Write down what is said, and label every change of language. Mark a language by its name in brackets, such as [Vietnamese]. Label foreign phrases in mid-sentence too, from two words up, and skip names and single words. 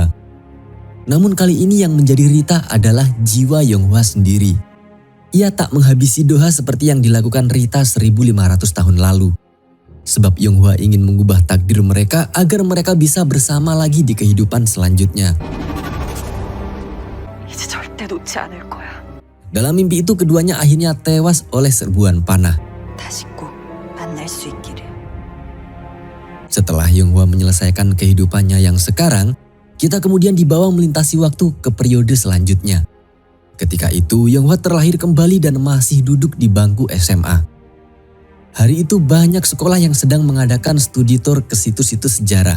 [Indonesian] Namun kali ini yang menjadi Rita adalah jiwa Yonghwa sendiri. Ia tak menghabisi Doha seperti yang dilakukan Rita 1500 tahun lalu. Sebab Yonghwa ingin mengubah takdir mereka agar mereka bisa bersama lagi di kehidupan selanjutnya. [Korean] 이제 절대 놓지 않을 거야. [Indonesian] Dalam mimpi itu keduanya akhirnya tewas oleh serbuan panah. [Korean] 다시 꼭 만날 수 있기를. [Indonesian] Setelah Yonghwa menyelesaikan kehidupannya yang sekarang, kita kemudian dibawa melintasi waktu ke periode selanjutnya. Ketika itu, Yonghwa terlahir kembali dan masih duduk di bangku SMA. Hari itu banyak sekolah yang sedang mengadakan studi tour ke situs-situs sejarah.